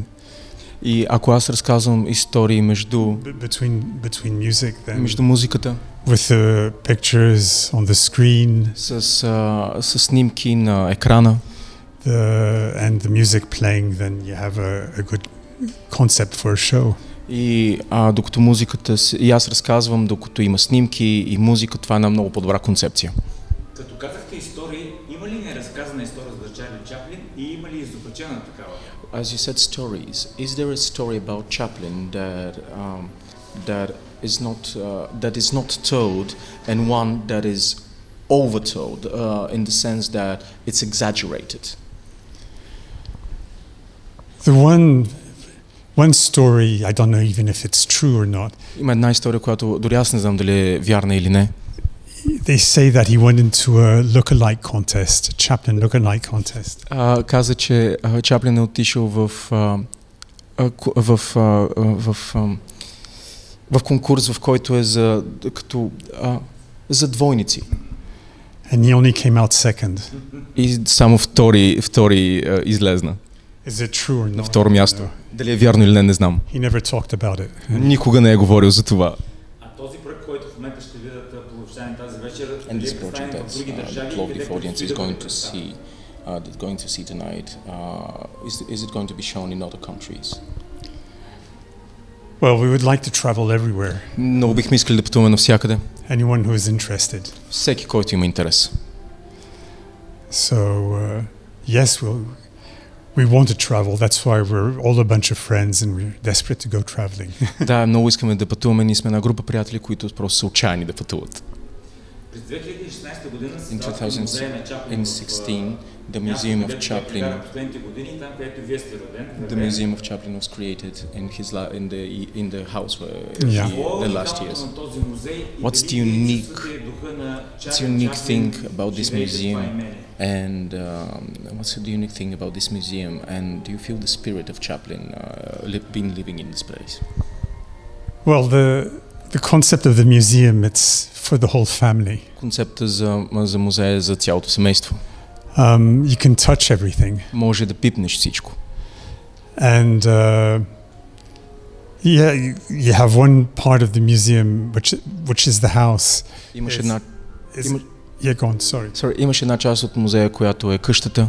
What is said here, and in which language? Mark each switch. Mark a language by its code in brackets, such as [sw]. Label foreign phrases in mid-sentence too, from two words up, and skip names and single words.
[bg] и ако аз разказвам истории [en] between music, then [bg] между музиката, [en] with the pictures on the screen, [bg] с снимки на екрана, [en] and the music playing, then you have a good concept for a show. [bg] И докато музиката, и аз разказвам, докато има снимки и музика, това е една много по-добра концепция. Като казахте истории, има ли неразказана история за Чарли Чаплин и има ли изопачена такава? [en] As you said stories, is there a story about Chaplin that is not told and one that is overtold in the sense that it's exaggerated? The one story, I don't know even if it's true or not. [bg] Има една история, която дори аз не знам дали е вярна или не. [en] They say that he went into a look-alike contest, a Chaplin look-alike contest. [bg] Каза, че Чаплин е отишъл в конкурс, в който е за двойници. [en] And he only came out second. [bg] И само втори излезна. [en] Is it true or not? [bg] На второ място. Дали е вярно или не знам. [en] He never talked about it. [bg] Никога не е говорил за това. А този проект, който в момента ще видят половчани тази вечер, [en] and this project that the Plovdiv audience is going to see tonight, is it going to be shown in other countries? Well, we would like to travel everywhere. [bg] Много бихме искали да пътуваме навсякъде. [en] anyone who is interested. [bg] Всеки, който има интерес. [en] So, yes, we want to travel. That's why we're all a bunch of friends and we're desperate to go traveling. [bg] Да, много искаме да пътуваме. Ние сме една група приятели, които просто са отчаяни да пътуват. През 2016 година се [en] In [bg] създава музея на Чаплин [en] 2016, the Museum of Chaplin. [bg] Последните години, там където вие сте роден. [en] The Museum of Chaplin was created in the house where the last years. What's the unique thing about this museum? And what's the unique thing about this museum? And do you feel the spirit of Chaplin been living in this place? Well, the concept of the museum, it's for the whole family. [bg] Концепта за музея е за цялото семейство. [en] You can touch everything. [bg] Може да пипнеш всичко. [en] And you have one part of the museum which is the house. [bg] Имаш една [en] go on, sorry. [bg] Имаш една част от музея, която е къщата.